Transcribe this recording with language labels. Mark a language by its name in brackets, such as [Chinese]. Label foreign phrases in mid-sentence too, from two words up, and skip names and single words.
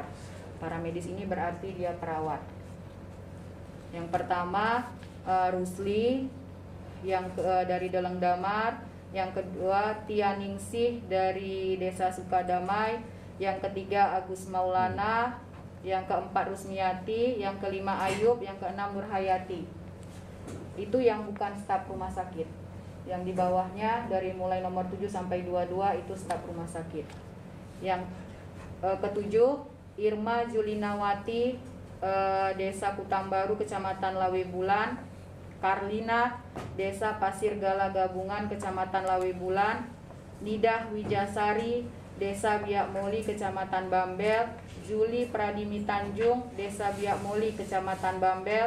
[Indonesian] Paramedis ini berarti dia perawat. Yang pertama Rusli yang dari Deleng Damar, yang kedua Tia Ningsih dari Desa Sukadamai, yang ketiga Agus Maulana, yang keempat Rusmiati, yang kelima Ayub, yang keenam Nurhayati. Itu yang bukan staf rumah sakit. Yang di bawahnya dari mulai nomor 7 sampai 22 itu staf rumah sakit. Yang ketujuh Irma Julinawati, Desa Kutambaru, Kecamatan Lawebulan. Karlina, Desa Pasir Gala Gabungan, Kecamatan Lawebulan. Nidah Wijasari, Desa Biak Moli, Kecamatan Bambel. Juli Pradimi Tanjung, Desa Biak Moli, Kecamatan Bambel.